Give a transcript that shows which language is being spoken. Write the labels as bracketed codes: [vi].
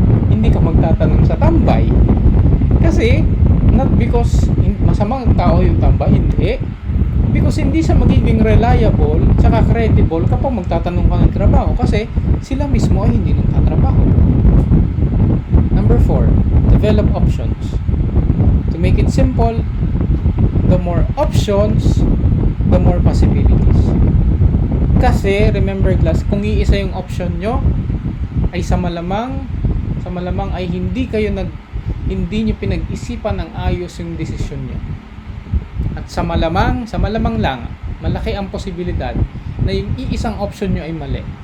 [tl] Hindi ka magtatanong sa tambay. Kasi, [en] not because [tl] masamang tao yung tambay, hindi. Because hindi siya magiging reliable tsaka credible kapag magtatanong ka ng trabaho kasi sila mismo ay hindi nagtatrabaho. [en] Number 4, develop options. To make it simple, the more options, the more possibilities. [tl] Kasi, [en] remember class, [tl] kung iisa yung option nyo, ay sa malamang ay hindi nyo pinag-isipan ng ayos yung desisyon nyo. At sa malamang lang, malaki ang posibilidad na yung iisang option nyo ay mali.